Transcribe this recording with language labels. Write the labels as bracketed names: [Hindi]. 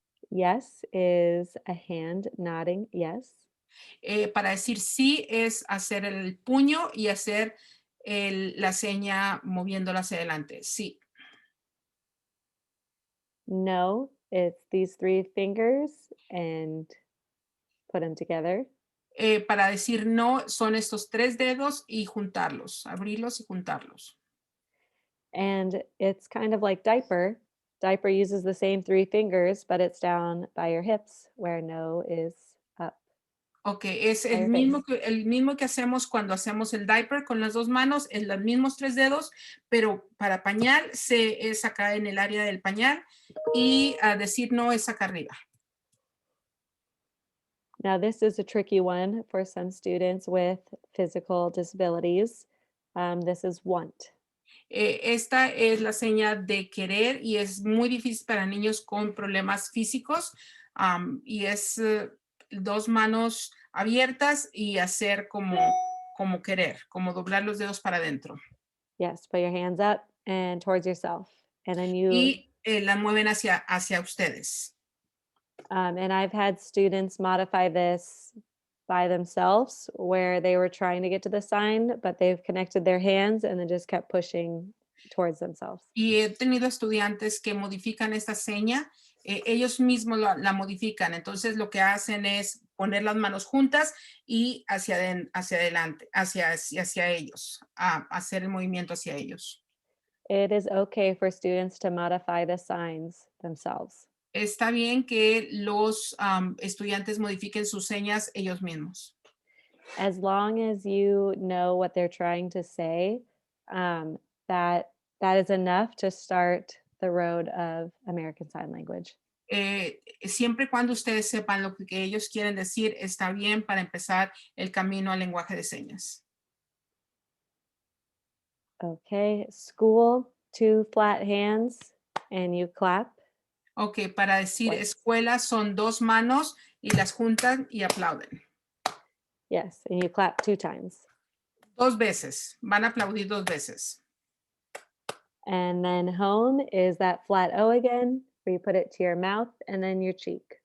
[English] Yes is a hand nodding yes. [Spanish] Para decir sí es hacer el puño y hacer la seña moviéndola hacia adelante. Sí. [English] No, it's these three fingers and put them together. [Spanish] Para decir no son estos tres dedos y juntarlos, abrirlos y juntarlos. [English] And it's kind of like diaper. Diaper uses the same three fingers, but it's down by your hips where no is up. [Spanish] Ok, es [English] by your face. [Spanish] el mismo que hacemos cuando hacemos el diaper con las dos manos, es los mismos 3 dedos, pero para pañal es acá en el área del pañal y a decir no es acá arriba. [English] Now, this is a tricky one for some students with physical disabilities. This is want. [Spanish] Esta es la seña de querer y es muy difícil para niños con problemas físicos y es dos manos abiertas y hacer como querer, como doblar los dedos para adentro. [English] Yes, put your hands up and towards yourself. And then you, [Spanish] Y la mueven hacia ustedes. [English] and I've had students modify this by themselves where they were trying to get to the sign, but they've connected their hands and then just kept pushing towards themselves. [Spanish] Y he tenido estudiantes que modifican esta seña, ellos mismos la modifican. Entonces lo que hacen es poner las manos juntas y hacia adelante, hacia ellos, hacer el movimiento hacia ellos. [English] It is okay for students to modify the signs themselves. [Spanish] Está bien que los estudiantes modifiquen sus señas ellos mismos. [English] As long as you know what they're trying to say, um, that is enough to start the road of American Sign Language. [Spanish] Siempre y cuando ustedes sepan lo que ellos quieren decir, está bien para empezar el camino al lenguaje de señas. [English] Okay, school, 2 flat hands, and you clap. [Spanish] Ok, para decir [English] Twice. [Spanish] escuela son 2 manos y las juntan y aplauden. [English] Yes, and you clap 2 times. [Spanish] 2 veces, van a aplaudir 2 veces. [English] And then home is that flat O again, where you put it to your mouth and then your cheek.